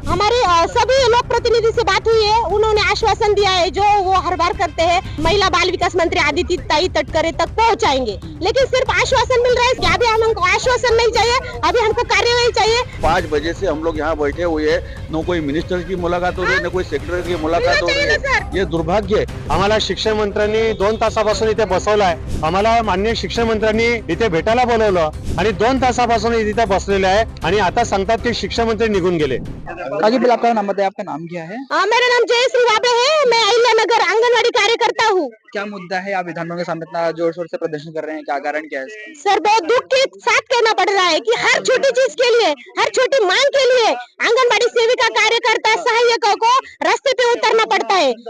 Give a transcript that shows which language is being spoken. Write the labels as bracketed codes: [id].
[hi] हमारे सभी लोक प्रतिनिधि से बात हुई है, उन्होंने आश्वासन दिया है जो वो हर बार करते हैं, महिला बाल विकास मंत्री आदिति ताई तटकरे तक पहुंचाएंगे। लेकिन सिर्फ आश्वासन मिल रहा है कि अभी हमको आश्वासन नहीं चाहिए, अभी हमको कार्यवाही चाहिए। 5 बजे से हम लोग यहाँ बैठे हुए हैं, न कोई मिनिस्टर की मुलाकात हो रही है, न कोई सेक्रेटरी की मुलाकात हो रही है। [mr] ये दुर्भाग्य आहे। आम्हाला शिक्षण मंत्र्यांनी 2 तासापासून इथे बसवलाय। आम्हाला माननीय शिक्षण मंत्र्यांनी इथे भेटायला बोलवलं आणि 2 तासापासून इथे बसलेले आहे आणि आता सांगतात की शिक्षण मंत्री निघून गेले। [hi] काजी बिल आपका नाम बताइए, आपका नाम क्या है? मेरा नाम जयश्री वाबे है, मैं अहिल्या नगर आंगनवाड़ी कार्यकर्ता हूँ। क्या मुद्दा है? आप विधानसभा के सामने इतना जोर शोर से प्रदर्शन कर रहे हैं, क्या कारण क्या है इसका? सर बहुत दुख के साथ कहना पड़ रहा है कि हर छोटी चीज के लिए, हर छोटी मांग के लिए आंगनबाड़ी सेविका, कार्यकर्ता, सहायकों को रास्ते पे उतरना पड़ता है।